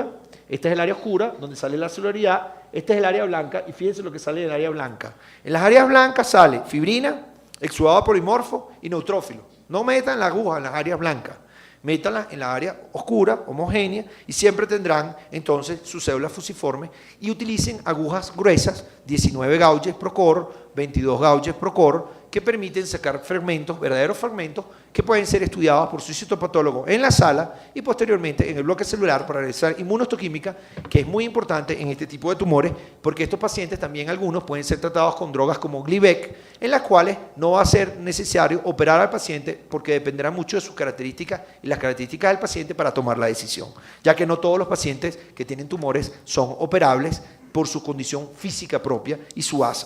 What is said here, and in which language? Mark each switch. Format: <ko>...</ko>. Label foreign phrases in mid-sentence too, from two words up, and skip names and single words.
<es>Esta es el área oscura, donde sale la celularidad. Esta es el área blanca, y fíjense lo que sale del área blanca. En las áreas blancas sale fibrina, exudado polimorfo y neutrófilo. No metan la aguja en las áreas blancas, métanla en la área oscura, homogénea, y siempre tendrán entonces sus células fusiformes, y utilicen agujas gruesas, 19 gauges pro cor, 22 gauges pro cor, que permiten sacar fragmentos, verdaderos fragmentos, que pueden ser estudiados por su citopatólogo en la sala y posteriormente en el bloque celular para realizar inmunohistoquímica, que es muy importante en este tipo de tumores, porque estos pacientes también algunos pueden ser tratados con drogas como Glivec, en las cuales no va a ser necesario operar al paciente porque dependerá mucho de sus características y las características del paciente para tomar la decisión, ya que no todos los pacientes que tienen tumores son operables por su condición física propia y su ASA.</es>